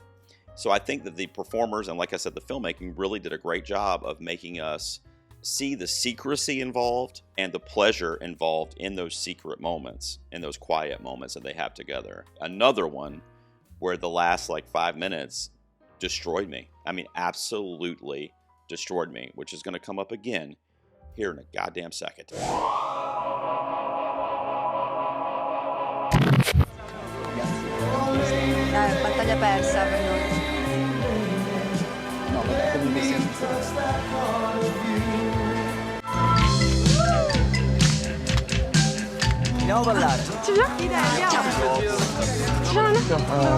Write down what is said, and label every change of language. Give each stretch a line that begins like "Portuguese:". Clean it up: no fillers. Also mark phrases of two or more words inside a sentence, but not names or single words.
English: So I think that the performers, and like I said, the filmmaking really did a great job of making us see the secrecy involved and the pleasure involved in those secret moments, in those quiet moments that they have together. Another one where the last like 5 minutes destroyed me. I mean, absolutely destroyed me, which is going to come up again here in a goddamn second.
Italian: Battaglia persa per noi. No, ma comunque Andiamo a ballare.
French: Tu viens? Ciao. Tu viens là?